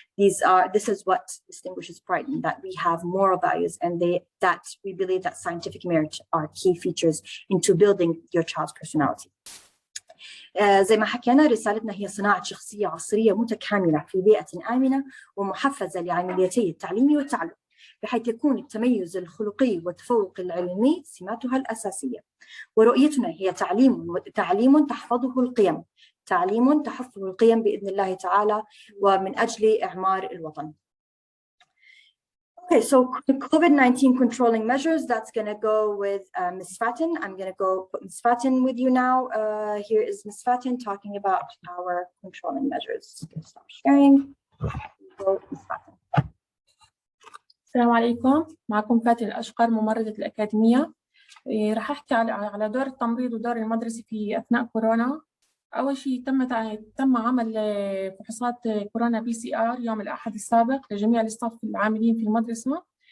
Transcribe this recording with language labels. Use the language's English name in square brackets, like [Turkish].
[English] This is what distinguishes Brighton, that we have moral values, and that we believe that scientific merit are key features into building your child's personality. [Arabic] زي ما حكينا، رسالتنا هي صناعة شخصية عصرية متكاملة في بيئة آمنة ومحفزة لعمليتي التعليم والتعلم. بحيث يكون التميز الخلقي والتفوق العلمي سماتها الأساسية. ورؤيتنا هي تعليم تحفظه القيم، تعليم تحفظه القيم بإذن الله تعالى ومن أجل إعمار الوطن. [English] Okay, so COVID-19 controlling measures, that's going to go with Ms. Fatin. I'm going to go put Ms. Fatin with you now. Here is Ms. Fatin talking about our controlling measures. Stop sharing. Go, Ms. Fatin. [Arabic] السلام عليكم، معكم فاتن الأشقر ممرضة الأكاديمية. راح أحكي على دور التمريض ودور المدرسة في أثناء كورونا. أول شيء تم عمل فحوصات كورونا PCR يوم الأحد السابق لجميع الستاف العاملين في المدرسة.